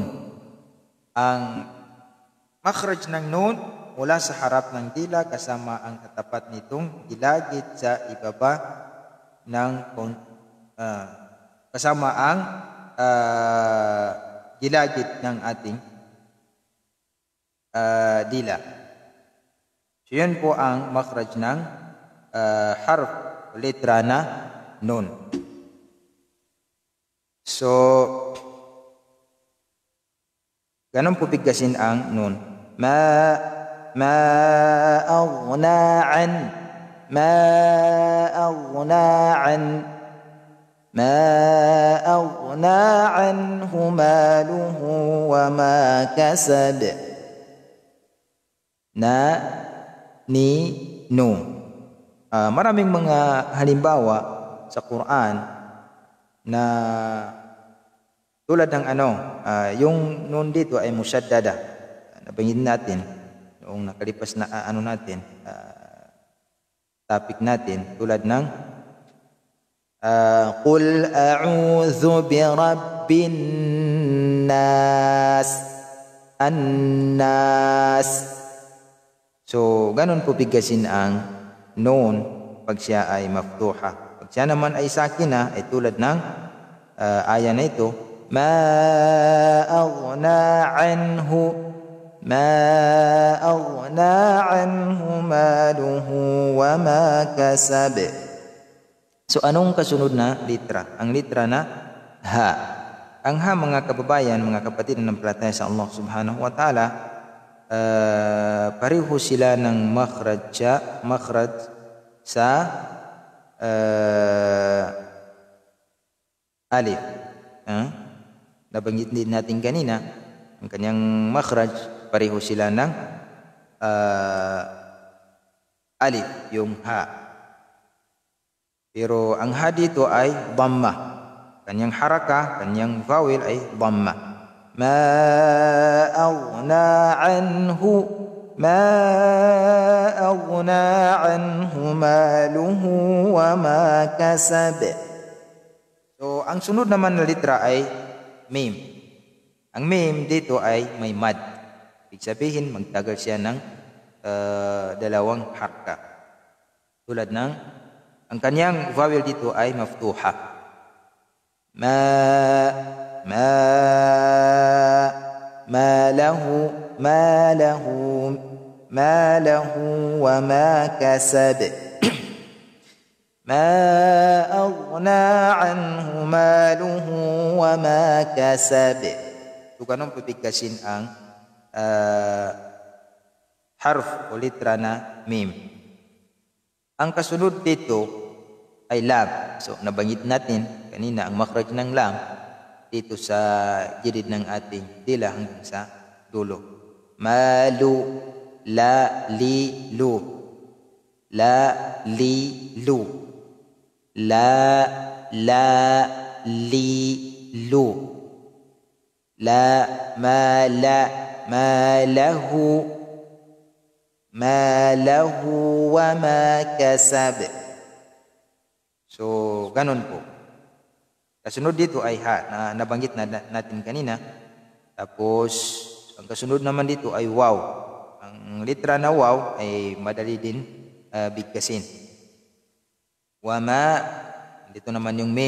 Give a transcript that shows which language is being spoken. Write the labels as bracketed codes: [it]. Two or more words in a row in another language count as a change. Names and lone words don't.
[tl] Ang makhraj ng nun mula sa harap ng dila kasama ang katapat nitong gilagid sa ibaba ng kasama ang gilagid ng ating dila. So yun po ang makhraj ng harf o letra na nun. So ganun po bigkasin ang nun. [ar] ما أغنى عن ما أغنى عن ما أغنى عنه ماله وما كسب na ni no. [tl] Maraming mga halimbawa sa Quran na tulad ng yung nun dito ay musyaddada. Nabanggit natin noong nakalipas na topic natin tulad ng [ar] قل أعوذ برب الناس الناس. [tl] So ganun po bigkasin ang noon pag siya ay maftuha. Pag siya naman ay sakina ay tulad ng aya na ito, [ar] ما أغنى عنه ما أغنى عنه ماله وما كسب. [tl] So anong kasunod na litra? Ang litra na ha. Ang ha, mga kababayan, mga kapatid na nampalataya sa Allah [ar] سبحانه وتعالى, [tl] pareho sila ng makhraj sa alif. Nabanggit din natin kanina ang kanyang makhraj, pareho sila ng alif, yung ha. Pero ang ha dito ay dhamma. Kanyang haraka, kanyang vowel ay dhamma. [ar] ما أغنى عنه ما أغنى عنه ماله وما كسب. [tl] So ang sunod naman na litra ay mim. Ang mim dito ay may mad. Ibig sabihin, magtagal siya ng dalawang harka. Tulad ng, ang kanyang vowel dito ay maftuha. [ar] ما له وما كسب. ما أغنى عنه ماله وما كسب. [tl] So ganun pipigkasin ang harf o litra na mim. Ang kasunod dito ay lam. So nabanggit natin kanina ang makhraj ng lam dito sa gilid ng ating dila hanggang sa dulo. Malu, la li lu, la li lu, la li lu, la [ar] ما له وما كسب. [tl] So ganun po. Kasunod dito ay ha na nabanggit natin kanina. Tapos ang kasunod naman dito ay waw. Ang litra na waw ay madali din bigkasin. Wa ma, dito naman yung mim.